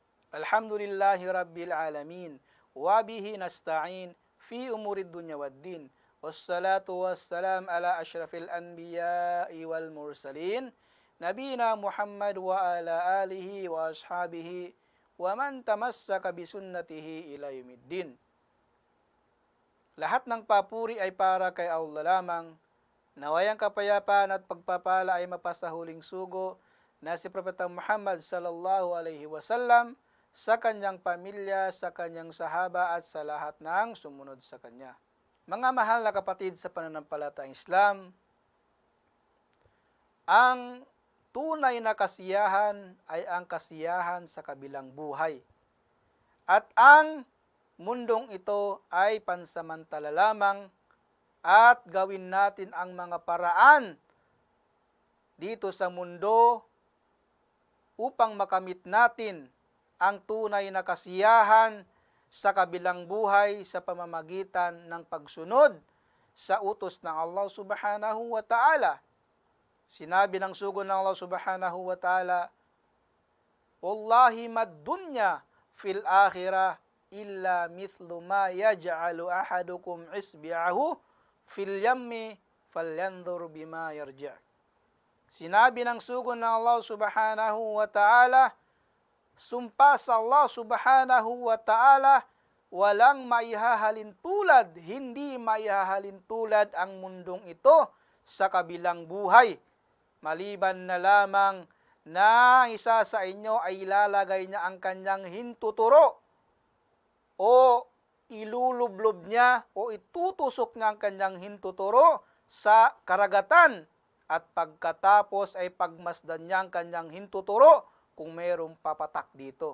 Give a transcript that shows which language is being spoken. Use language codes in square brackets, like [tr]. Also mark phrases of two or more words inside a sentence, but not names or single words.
[ar] الحمد لله رب العالمين. وبه نستعين في أمور الدنيا والدين. والصلاة والسلام على أشرف الأنبياء والمرسلين. نبينا محمد وعلى آله وأصحابه ومن تمسك بسنته إلى يوم الدين. [tl] Lahat ng papuri ay para kay Allah lamang. Nawayang kapayapaan at pagpapala ay mapasa huling sugo na si Propeta Muhammad [ar] صلى الله عليه وسلم, [tl] sa kanyang pamilya, sa kanyang sahaba at sa lahat ng sumunod sa kanya. Mga mahal na kapatid sa pananampalatayang Islam, ang tunay na kasiyahan ay ang kasiyahan sa kabilang buhay. At ang mundong ito ay pansamantala lamang, at gawin natin ang mga paraan dito sa mundo upang makamit natin ang tunay na kasiyahan sa kabilang buhay sa pamamagitan ng pagsunod sa utos ng Allah [ar] سبحانه وتعالى. [tl] Sinabi ng sugo ng Allah [ar] سبحانه وتعالى, "والله ما الدنيا في الآخرة إلا مثل ما يجعل أحدكم إصبعه في اليم فلينظر بما يرجع'." [tl] Sinabi ng sugo ng Allah [ar] سبحانه وتعالى, [tl] sumpa sa Allah [ar] سبحانه وتعالى, [tl] walang maihahalin tulad, hindi maihahalin tulad ang mundong ito sa kabilang buhay, maliban na lamang na isa sa inyo ay ilalagay niya ang kanyang hintuturo o ilulublob niya o itutusok niya ang kanyang hintuturo sa karagatan, at pagkatapos ay pagmasdan niya ang kanyang hintuturo kung mayroong papatak dito.